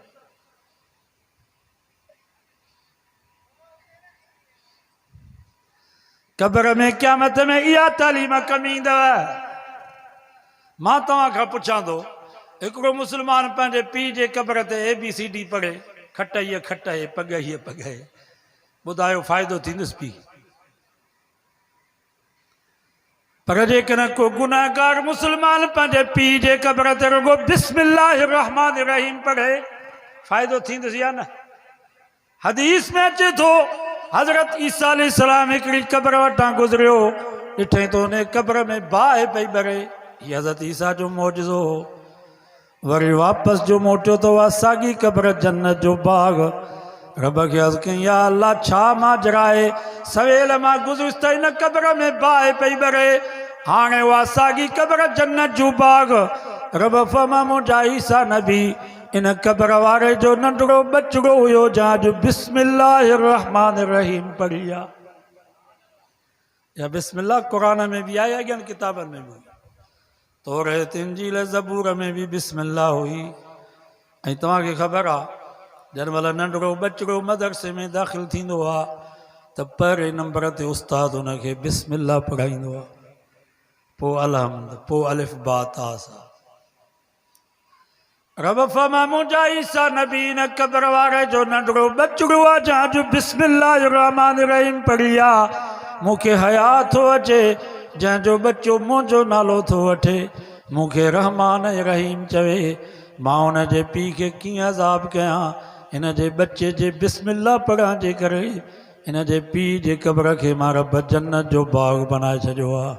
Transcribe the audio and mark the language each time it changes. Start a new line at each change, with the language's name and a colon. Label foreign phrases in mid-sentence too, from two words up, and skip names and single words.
Sindhi: क़ब्र में क़यामत में इहा तालीम कमी ईंदव। मां तव्हां खां पुछां थो, हिकिड़ो मुस्लमान पंहिंजे पीउ जे क़ब्र ते ABCD पढ़े, खटई खटई पगई पगई, ॿुधायो फ़ाइदो थींदुसि पीउ? पर जेकॾहिं को गुनाहगार मुस्लमान पंहिंजे पीउ जे क़ब्र ते रुगो
Arabic: بسم الله الرحمن الرحيم
Sindhi: पढ़े, फ़ाइदो थींदुसि या न? हदीस में अचे थो हज़रत ईसा अलैहिस्सलाम हिकिड़ी क़ब्र वटां गुज़रियो, ॾिठई त उन क़ब्र में बाहि पई ॿरे। हीअ हज़रत ईसा जो मौजज़ो हो। वरी वापसि जो मोटियो त उहा साॻी क़ब्र जन्नत जो बाग़। रब खे अर्ज़ु कई,
Arabic: يا الله
Sindhi: छा माजरा आहे, सवेल मां गुज़रियुसि त हिन क़ब्र में बाहि पई ॿरे, हाणे उहा साॻी क़ब्र जन्नत जो बाग़। रब फरमा मुंहिंजा ईसा नबी इन क़ब्र वारे जो नंढड़ो बचिड़ो हुयो जंहिंजो
Arabic: بسم الله الرحمن الرحيم
Sindhi: पढ़ी आहे। या बिस्मिल्लाह क़ुरान में बि आहे, अॻियनि किताबनि में बि, तौरात इंजील ज़बूर में बि बिस्मिल्लाह हुई। ऐं तव्हांखे ख़बर आहे जंहिं महिल नंढड़ो बचिड़ो मदरसे में दाख़िल थींदो आहे त पहिरें नंबर ते उस्तादु हुनखे बिस्मिल्लाह पढ़ाईंदो आहे, पोइ अलहम्द, पोइ
Arabic: ألف باء تاء ثاء.
Sindhi: रब फरमा मुंहिंजा ईसा नबी इन क़ब्र वारे जो नंढड़ो बचिड़ो आहे जंहिंजो
Arabic: بسم الله الرحمن الرحيم
Sindhi: पढ़ी आहे। मूंखे हया थो अचे जंहिंजो बच्चो मुंहिंजो नालो थो वठे, मूंखे रहमान ऐं रहीम चवे। मां हुन जे पीउ खे कीअं अज़ाब कयां? हिन जे बच्चे जे बिस्मिल्लाह पढ़ण जे करे हिन जे पीउ जे क़ब्र खे मां रब जन्नत जो बाग़ बनाए छॾियो आहे।